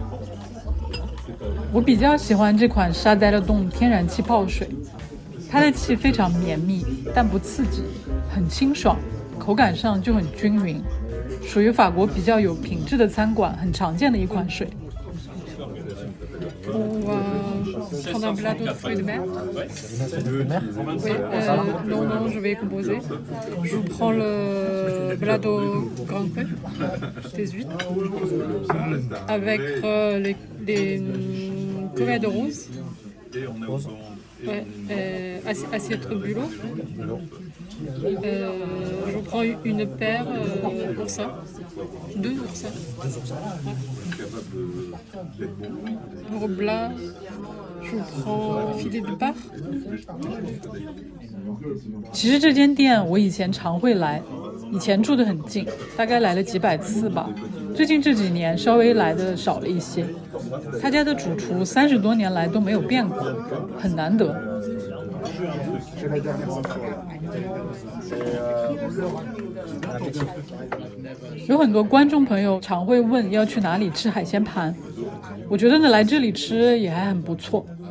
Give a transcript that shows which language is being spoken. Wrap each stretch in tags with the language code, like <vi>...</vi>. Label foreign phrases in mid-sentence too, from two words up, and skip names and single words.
<zh>我比较喜欢这款沙呆的冻天然气泡水，它的气非常绵密，但不刺激，很清爽，口感上就很均匀，属于法国比较有品质的餐馆很常见的一款水。</zh> <fr>On va prendre un plateau de fruits de mer. Oui, non, je vais composer. Je vous prends le plateau grand cru, des huîtres, avec les crevettes roses. Ouais, assiette bulot. Je vous prends une paire oursin. 2 oursins. Roblat, je vous prends filet de bar.</fr> <zh>其实这间店我以前常会来，以前住得很近，大概来了几百次吧。最近这几年稍微来的少了一些。他家的主厨30多年来都没有变过，很难得。有很多观众朋友常会问要去哪里吃海鲜盘，我觉得呢来这里吃也还很不错。</zh>